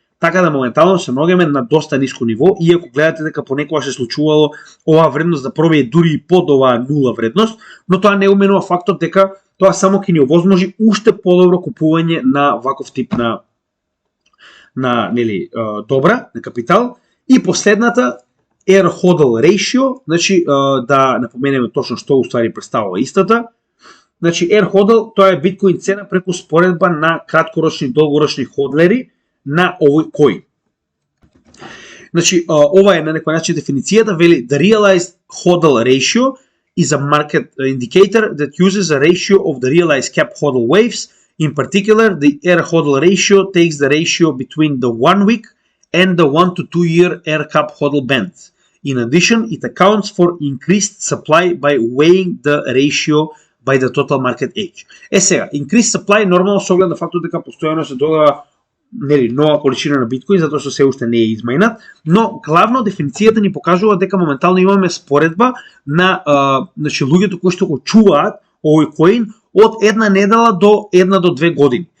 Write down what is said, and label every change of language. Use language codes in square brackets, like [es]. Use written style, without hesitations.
[mk] Така да моментално се наоѓаме на доста ниско ниво, иако гледате дека понекогаш се случувало оваа вредност да пробие дури и под оваа нула вредност, но тоа не уменува фактот дека тоа само ќе ни овозможи уште подобро купување на ваков тип на нели добра, на капитал. И последната Air Hodl Ratio, значи да напоменеме точно што уствари представува истата. Значи Air Hodl тоа е биткоин цена преку споредба на краткорочни и долгорочни ходлери на овој коин. Значи ова е на некој начин дефиницијата, вели [en] the realized hodl ratio is a market indicator that uses a ratio of the realized cap hodl waves. In particular, the Air Hodl ratio takes the ratio between the 1 week and the 1 to 2 year air cap hodl bands. In addition, it accounts for increased supply by weighing the ratio by the total market age. [mk] Сега, [en] increased supply [mk] нормално со оглед на фактот дека постојано се додава нели нова количина на биткоин затоа што се уште не е измајнат, но главно дефиницијата ни покажува дека моментално имаме споредба на значи луѓето кои што го чуваат овој коин од една недела до 1 до 2 години.